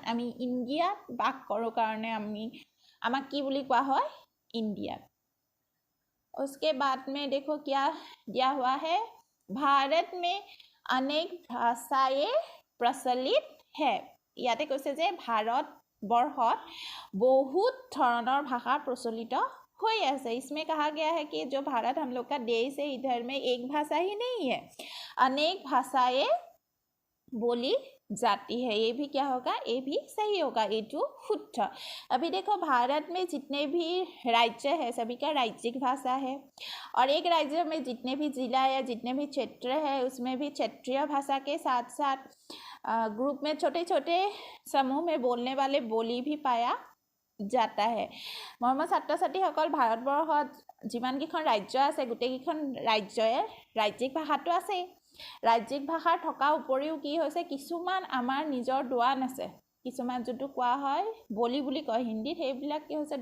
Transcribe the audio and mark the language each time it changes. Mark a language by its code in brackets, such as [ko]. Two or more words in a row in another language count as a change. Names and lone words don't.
[as] আমি ইণ্ডিয়াত বাস কৰোঁ কাৰণে আমাক কি বুলি কোৱা হয়? ইণ্ডিয়ান। [hi] उसके बाद में देखो क्या दिया हुआ है? भारत में अनेक भाषाएं प्रचलित है। [as] ইয়াতে কৈছে যে ভাৰতবৰ্ষত बहुत ধৰণৰ ভাষা [hi] प्रचलित हो ऐसे। इसमें कहा गया है कि जो भारत हम लोग का देश है, इधर में एक भाषा ही नहीं है, अनेक भाषाएं बोली जाती है। ये भी क्या होगा? ये भी सही होगा। ये जो शुद्ध। अभी देखो, भारत में जितने भी राज्य है सभी का राज्यिक भाषा है, और एक राज्य में जितने भी जिला या जितने भी क्षेत्र है उसमें भी क्षेत्रीय भाषा के साथ साथ ग्रुप में छोटे छोटे समूह में बोलने वाले बोली भी पाया जाता है। [as] মৰমৰ ছাত্ৰ ছাত্ৰীসকল, ভাৰতবৰ্ষত যিমানকেইখন ৰাজ্য আছে গোটেইকেইখন ৰাজ্যৰে ৰাজ্যিক ভাষাটো আছে। ৰাজ্যিক ভাষাৰ থকাৰ উপৰিও কি হৈছে? কিছুমান আমাৰ নিজৰ দোৱান আছে, কিছুমান যোনটো কোৱা হয় বলি বুলি কয় হিন্দীত, সেইবিলাক কি হৈছে?